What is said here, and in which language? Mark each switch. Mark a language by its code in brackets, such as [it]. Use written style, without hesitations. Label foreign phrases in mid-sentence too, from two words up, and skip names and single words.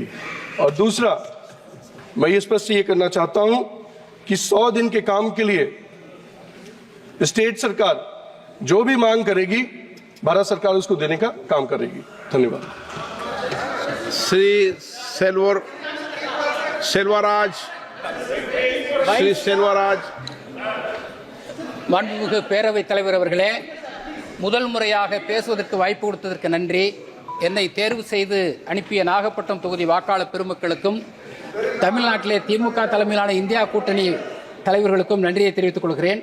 [hi] और दूसरा, मैं ये स्पष्ट ये करना चाहता हूं कि 100 दिन के काम के लिए स्टेट सरकार जो भी मांग करेगी, भारत सरकार उसको देने का काम करेगी। धन्यवाद। श्री सेल्वराज, श्री सेल्वराज। [ta] மாண்புமிகு பேரவைத் தலைவர் அவர்களே, முதல் முறையாக பேசுவதற்கு வாய்ப்பு கொடுத்ததற்கு நன்றி. என்னை தேர்வு செய்து அனுப்பிய நாகப்பட்டினம் தொகுதி வாக்காளர் பெருமக்களுக்கும் தமிழ்நாட்டிலே திமுக தலைமையிலான இந்தியா கூட்டணி தலைவர்களுக்கும் நன்றியை தெரிவித்துக் கொள்கிறேன்.